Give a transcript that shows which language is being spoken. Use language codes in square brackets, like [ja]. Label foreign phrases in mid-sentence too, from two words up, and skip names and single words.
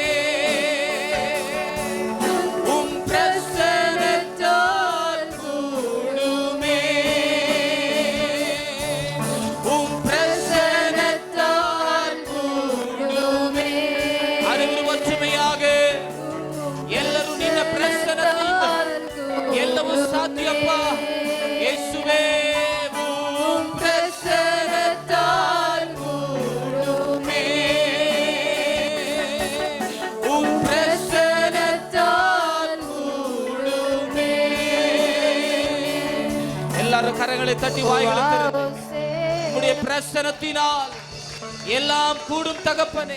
[ta] உம் பிரசன்னத்தால் கூடுமே. உம் பிரசன்னத்தால் கூடுமே. அனைவரும் ஒற்றுமையாக [kn] ಎಲ್ಲರೂ ನಿನ್ನ ಪ್ರಸನ್ನದಿಂದ ಎಲ್ಲವೂ ಸಾಧ್ಯಪ್ಪ. [ta] ಯೇಸುವೇ உம் பிரசன்னத்தால் கூடுமே. உம் பிரசன்னத்தால் கூடுமே. எல்லாரும் கரங்களை தட்டி வாய்களை திறந்து உம்முடைய பிரசன்னத்தினால் எல்லாம் கூடும் தகப்பனே.